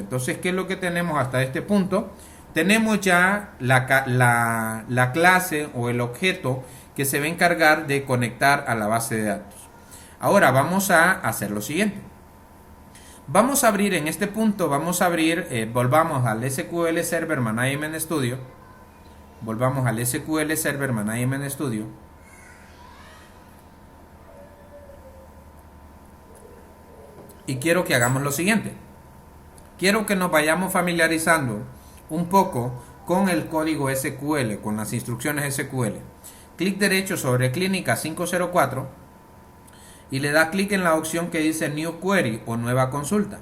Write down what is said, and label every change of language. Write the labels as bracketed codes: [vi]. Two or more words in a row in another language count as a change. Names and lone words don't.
[es] Entonces, ¿qué es lo que tenemos hasta este punto? Tenemos ya la clase o el objeto que se va a encargar de conectar a la base de datos. Ahora vamos a hacer lo siguiente. Vamos a abrir en este punto, volvamos al SQL Server Management Studio. Volvamos al SQL Server Management Studio. Y quiero que hagamos lo siguiente. Quiero que nos vayamos familiarizando un poco con el código SQL, con las instrucciones SQL. Clic derecho sobre Clínica 504 y le da clic en la opción que dice [en] New Query [es] o Nueva Consulta.